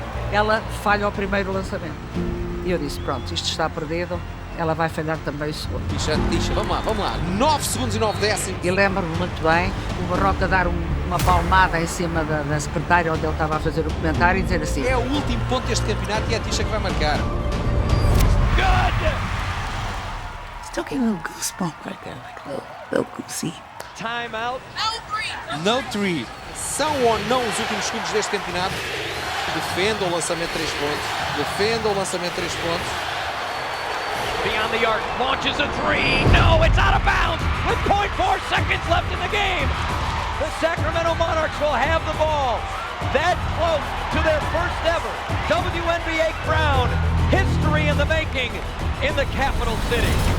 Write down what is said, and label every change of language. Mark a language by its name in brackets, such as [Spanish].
[Portuguese] Ela falha o primeiro lançamento. E eu disse, pronto, isto está perdido. Ela vai falhar também o segundo. Tisha, vamos lá. 9 segundos e 9 décimos. E lembro-me muito bem o Barroca dar uma palmada em cima da secretária onde ele estava a fazer o comentário e dizer assim: é o último ponto deste campeonato e é a Tisha que vai marcar. [English] Good! Still getting a little goosebump right there, like a little goosey. Timeout. No three. [Portuguese] São ou não os últimos segundos deste campeonato? Defenda o lançamento de 3 pontos. Defenda o lançamento de 3 pontos. [English] Beyond the arc, launches a three. No, it's out of bounds with 0.4 seconds left in the game. The Sacramento Monarchs will have the ball. That close to their first ever WNBA crown. History in the making in the capital city.